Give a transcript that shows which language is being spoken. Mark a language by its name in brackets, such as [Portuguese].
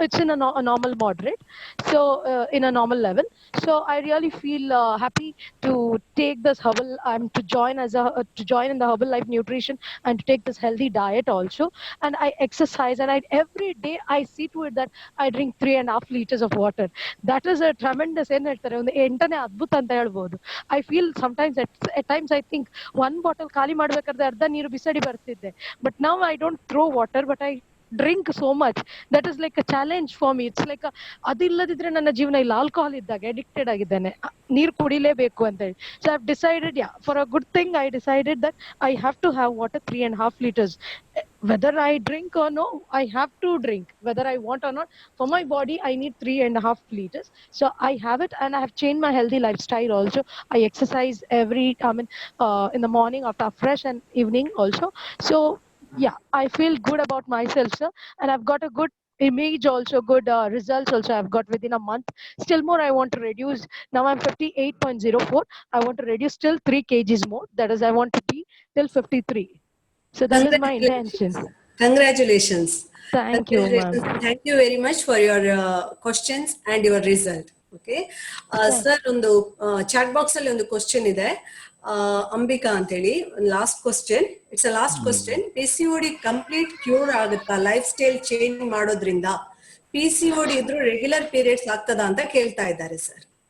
[English] It's in a normal moderate, so in a normal level. So I really feel happy to take this herbal, to join to join in the Herbalife Nutrition, and to take this healthy diet also. And I exercise, and every day I see to it that I drink 3.5 liters of water. That is a tremendous, [Kannada] ಏನ್ ಹೇಳ್ತಾರೆ, ಒಂದು 8ನೇ ಅದ್ಭುತ ಅಂತ ಹೇಳ್ಬೋದು. [English] I feel sometimes, at times I think one bottle [Kannada] ಖಾಲಿ ಮಾಡ್ಬೇಕಾದ್ರೆ ಅರ್ಧ ನೀರು ಬಿಸಾಡಿ ಬರ್ತಿದ್ದೆ. [English] But now I don't throw water, but I drink so much. That is like a challenge for me. [Kannada] It's like ಅದಿಲ್ಲದಿದ್ರೆ ನನ್ನ ಜೀವನ ಇಲ್ಲ, ಆಲ್ಕೋಹಾಲ್ ಇದ್ದಾಗ ಅಡಿಕ್ಟೆಡ್ ಆಗಿದ್ದೇನೆ, ನೀರು ಕುಡಿಲೇಬೇಕು ಅಂತ ಹೇಳಿ. [English] So I've decided, yeah, for a good thing, I decided that I have to have water 3.5 liters. Whether I drink or no, I have to drink, whether I want or not. For my body, I need 3.5 liters. So I have it, and I have changed my healthy lifestyle also. I exercise in the morning, after fresh, and evening also. So yeah, I feel good about myself, sir, and I've got a good image also, good results also I've got within a month. Still more I want to reduce. Now I'm 58.04. I want to reduce still 3 kgs more. That is, I want to be till 53. So that is my intention. Congratulations. Thank you, ma'am. Thank you very much for your questions and your result. Okay. [Kannada] Sir, ಒಂದು chat box ಅಲ್ಲಿ ಒಂದು question ಇದೆ. ಅಂಬಿಕಾ ಅಂತ ಹೇಳಿ, last question. [English] It's a last question. [Kannada] PCOD complete cure ಆಗುತ್ತಾ life style change ಮಾಡೋದ್ರಿಂದ? PCOD ಇದ್ರೂ regular periods ಆಗ್ತದಾ ಅಂತ ಕೇಳ್ತಾ ಇದ್ದಾರೆ ಸರ್.